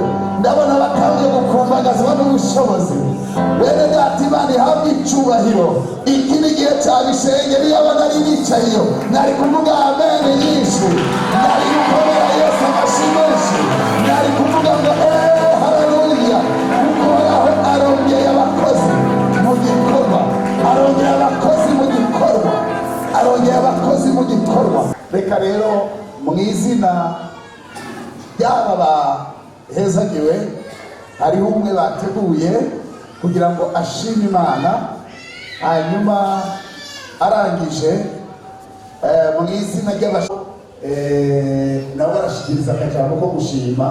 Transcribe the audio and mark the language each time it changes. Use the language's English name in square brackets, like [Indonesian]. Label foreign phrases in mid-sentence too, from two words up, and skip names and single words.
[Kinyarwanda] Ndabona batangiye gukumbagazwa n'ubushobozi. Bene data, Imana ihabwe icyubahiro. Iki ni igihe cya bishengero. Iyo aba nari nicaye iyo nari kuvuga amen nyinshi, nari gukomera Yesu amashyi menshi, nari kuvuga ngo haleluya, kuko aho arongeye abakozi mu gikorwa, arongeye abakozi mu gikorwa, arongeye abakozi mu gikorwa. [Rundi] Reka rero mu izina ry'aba bahezagiwe, hariho umwe bateguye kugira ngo ashime Imana, hanyuma arangije mu izina nabo barashikiriza akajambo ko gushima.